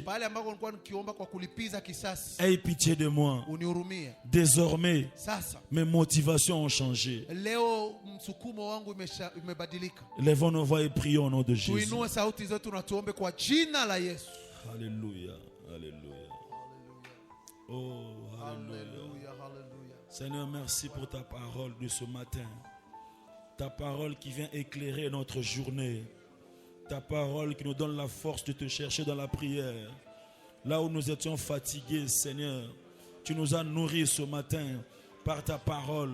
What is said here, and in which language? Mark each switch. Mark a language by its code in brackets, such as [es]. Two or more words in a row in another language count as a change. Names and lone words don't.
[sw] Pale ambapo nilikuwa nikiomba kwa kulipiza kisasi, [fr] aie pitié de moi. [sw] unihurumie. [fr] Désormais, [sw] Sasa [fr] mes motivations ont changé. [sw] leo msukumo wangu imebadilika. [fr] Lèvons nos voix et prions au nom de Jésus. [sw] Tuinue sauti zetu na tuombe kwa jina la Yesu. [fr] Alléluia, alléluia. Oh, alléluia. [sw] Haleluya, haleluya. [fr] Seigneur, merci pour ta parole de ce matin. Ta parole qui vient éclairer notre journée. Ta parole qui nous donne la force de te chercher dans la prière. Là où nous étions fatigués, Seigneur, tu nous as nourris ce matin par ta parole.